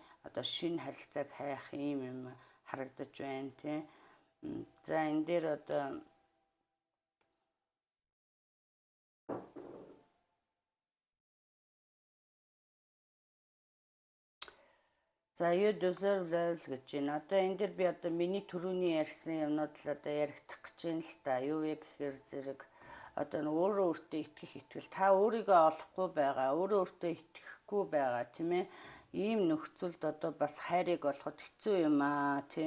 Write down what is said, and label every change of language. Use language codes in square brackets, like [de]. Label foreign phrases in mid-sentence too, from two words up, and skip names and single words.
[mn] Одоо шинэ харилцааг хайх ийм юм харагдаж байна тийм. За энэ дээр одоо за [en] you deserve love [mn] гэж байна. Одоо энэ дээр би одоо миний түрүүний ярьсан юмнууд л одоо яригдах гэж байна л та. Юу вэ гэхээр зэрэг одоо өөрөө өөртөө итгэх итгэл та өөрийгөө олохгүй байгаа. Өөрөө өөртөө итгэх мэдэхгүй байгаа тийм ээ. Ийм нөхцөлд одоо бас хайрыг олоход хэцүү юм аа тий.